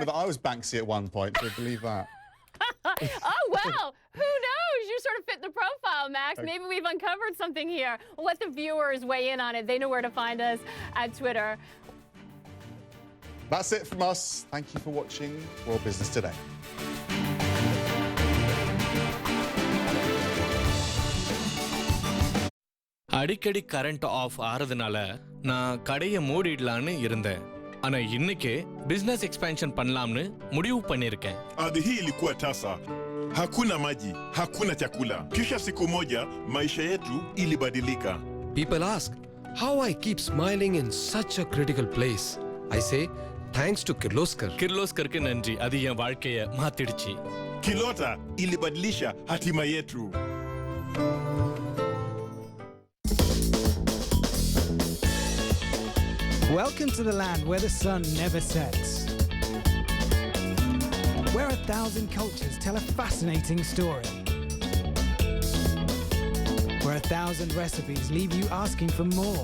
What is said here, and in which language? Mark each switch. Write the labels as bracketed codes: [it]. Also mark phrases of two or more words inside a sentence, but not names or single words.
[en] rumour that I was Banksy at one point, so believe that. Oh, well, who knows? You sort of fit the profile, Max. Maybe we've uncovered something here. We'll let the viewers weigh in on it. They know where to find us at Twitter. That's it from us. Thank you for watching World Business Today. [ta] அடிக்கடி [en] current off [ta] ஆறதுனால நான் கடையை மூடிடலான்னு இருந்தேன். ஆனா இன்னைக்கு [en] business expansion [ta] பண்ணலாம்னு முடிவு பண்ணிருக்கேன். [sw] Ardhi hii ilikuwa tasa. Hakuna maji, hakuna chakula. Kisha siku moja maisha yetu ilibadilika. [en] People ask how I keep smiling in such a critical place. I say thanks to Kirloskar. [ta] Kirloskarக்கு நன்றி. அது என் வாழ்க்கையை மாத்திடுச்சு. [sw] Kilota ilibadilisha hatima yetu. [en] Welcome to the land where the sun never sets. Where 1,000 cultures tell a fascinating story. Where 1,000 recipes leave you asking for more.